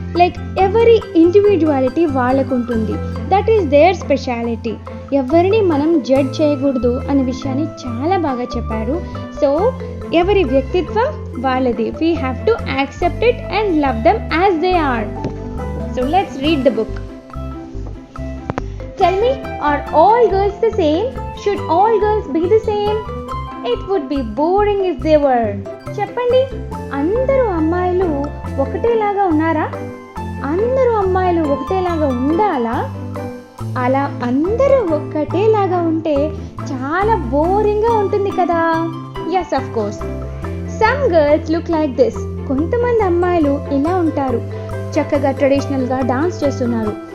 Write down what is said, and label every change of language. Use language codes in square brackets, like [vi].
[te] Like ఎవరి individuality వాళ్ళకు ఉంటుంది. That is there speciality. ఎవరిని మనం జడ్జ్ చేయకూడదు అనే విషయాన్ని చాలా బాగా చెప్పారు. [en] So ఎవరి వ్యక్తిత్వం వాళ్ళది. We have to accept it and love them as they are. So let's read the book. Tell me, are all girls the same? Should all girls be the same? It would be boring if they were. [te] చెప్పండి, అందరూ అమ్మాయిలు ఒకటేలాగా ఉన్నారా? అందరూ అమ్మాయిలు ఒకటేలాగా ఉండాలా? అలా అందరూ ఒకటేలాగా ఉంటే చాలా బోరింగ్గా ఉంటుంది కదా. Yes, of course. Some girls look like this. కొంతమంది అమ్మాయిలు ఇలా ఉంటారు, చక్కగా ట్రెడిషనల్గా డాన్స్ చేస్తున్నారు.